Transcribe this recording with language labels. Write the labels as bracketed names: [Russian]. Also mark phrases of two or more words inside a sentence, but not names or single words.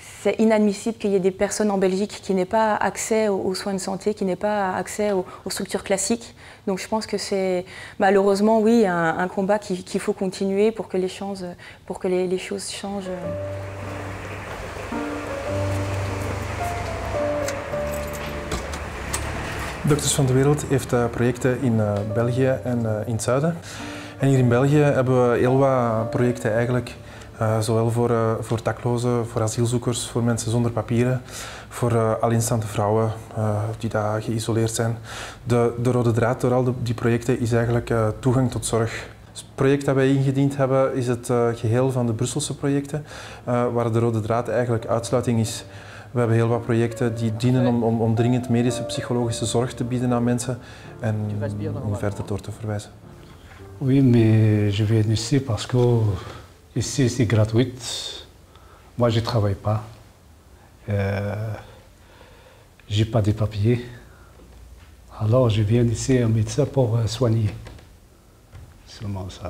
[French] c'est inadmissible qu'il y ait des personnes en Belgique qui n'aient pas accès aux soins de santé, qui n'aient pas accès aux structures classiques. Donc je pense que c'est malheureusement, oui, un combat qu'il faut continuer pour que les choses changent. [Dutch] Dokters van de Wereld heeft projecten in België en in het zuiden. En hier in België hebben we heel wat projecten eigenlijk, zowel voor daklozen, voor asielzoekers, voor mensen zonder papieren, voor alleenstaande vrouwen die daar geïsoleerd zijn. De rode draad door al die projecten is eigenlijk toegang tot zorg. Het project dat wij ingediend hebben is het geheel van de Brusselse projecten, waar de rode draad eigenlijk uitsluiting is. We hebben heel wat projecten die dienen om dringend medische psychologische zorg te bieden aan mensen en om verder door te verwijzen. [French] Oui, mais je viens ici parce que ici c'est gratuit. Moi je ne travaille pas. J'ai pas de papiers. Alors je viens ici un médecin pour soigner. Seulement ça.